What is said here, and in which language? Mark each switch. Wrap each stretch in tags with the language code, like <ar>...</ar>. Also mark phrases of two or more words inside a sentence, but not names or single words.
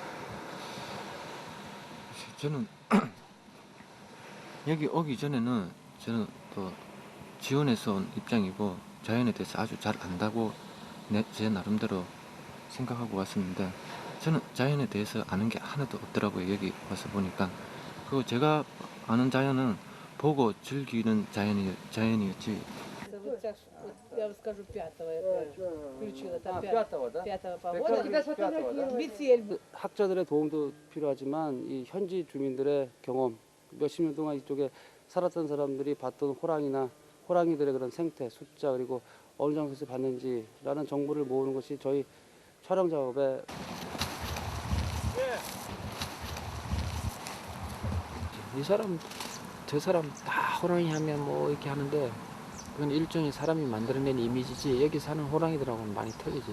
<ko>저는 여기 오기 전에는 저는 또 지원해서 온 입장이고 자연에 대해서 아주 잘 안다고 제 나름대로 생각하고 왔었는데 저는 자연에 대해서 아는 게 하나도 없더라고요. 여기 와서 보니까. 그리고 제가 아는 자연은 보고 즐기는 자연이었지.</ko> <ru>Я вам скажу, 5-го включила. Там 5-го, да? 5-го погода. тебя сфотографировали. Метель.</ru> <ko>학자들의 도움도 필요하지만 이 현지 주민들의 경험, 몇십 년 동안 이쪽에 살았던 사람들이 봤던 호랑이나 호랑이들의 그런 생태, 숫자 그리고 어느 장소에서 봤는지라는 정보를 모으는 것이 저희 촬영 작업의 이 사람 저 사람 다 호랑이 하면 뭐 이렇게 하는데 그건 일종의 사람이 만들어낸 이미지지 여기 사는 호랑이들하고는 많이 틀리죠.</ko>